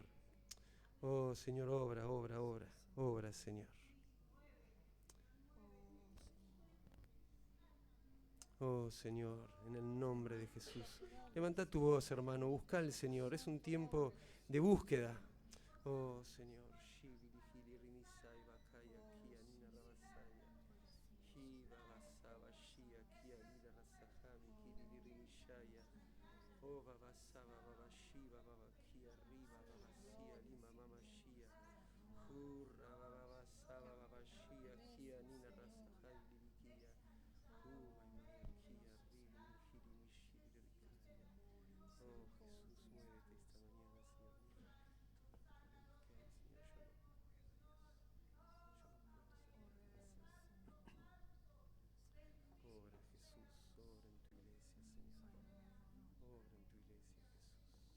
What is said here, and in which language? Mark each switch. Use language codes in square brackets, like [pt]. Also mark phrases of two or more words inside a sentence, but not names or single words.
[es] Oh, Señor, obra, Señor. Oh, Señor, en el nombre de Jesús. Levanta tu voz, hermano, busca al Señor. Es un tiempo de búsqueda. Oh, Señor. Oh, Baba Saba, Baba Shiva, Baba Kia, Riva, Baba Sia, Lima, Mama Shia, Hurra, Baba Saba, Baba Shia, Kia, Nina, Rasahai, Libikia, Maya, Kia, Rivi, Hiri, Mishiri, Rikaya. Oh, Jesús, muévete esta mañana, Señor. Señor, yo no puedo, Obra, Jesús, obra en tu iglesia, Señor. Obra en tu iglesia, Jesús.